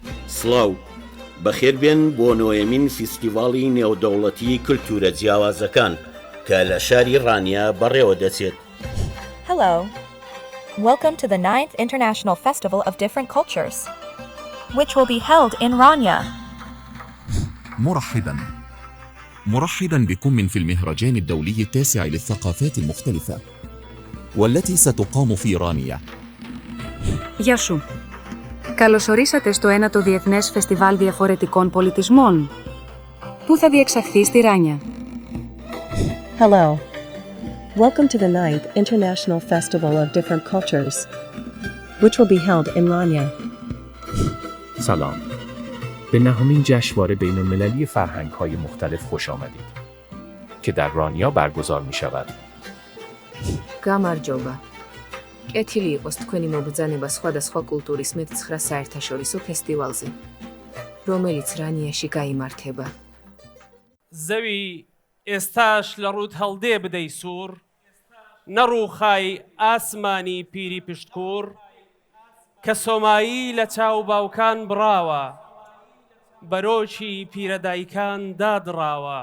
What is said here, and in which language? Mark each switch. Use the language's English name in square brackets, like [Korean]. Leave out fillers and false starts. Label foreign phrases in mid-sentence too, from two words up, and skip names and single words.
[Central Kurdish] سڵاو بەخێربێن بۆ نۆیەمین فیستیڤاڵی نێودەوڵەتی کلتورە جیاوازەکان کە لە شاری ڕانیا بەڕێوە دەچێت. [English] Hello. Welcome to the 9th International Festival of Different Cultures, which will be held in Rania. [Arabic] مرحبا بكم في المهرجان الدولي التاسع للثقافات المختلفة والتي ستقام في رانيا. [Greek] Γεια σου. Καλωσορίσατε στο 9ο Διεθνές Φεστιβάλ Διαφορετικών Πολιτισμών, που θα διεξαχθεί στη Ράνια. [English] Hello. Welcome to the 9th International Festival of Different Cultures, which will be held in Rania. [Persian] سلام. به نهمین جشنواره بین‌المللی فرهنگ‌های مختلف خوش آمدید که در رانیا برگزار می‌شود. [Georgian] გამარჯობა. კეთილი იყოს თქვენი მობრძანება სხვადასხვა კულტურის მე-9 საერთაშორისო ფესტივალზე, რომელიც რანიაში გაიმართება. [Central Kurdish] زەوی ئێستاش لە ڕوود هەڵدێ بدەی سوور، نەڕووخای ئاسمانی پیری پشتکوور، کە سۆمایی لە چاو باوکان بڕاوە، بەرۆکی پیرەدایکان دادڕاوە.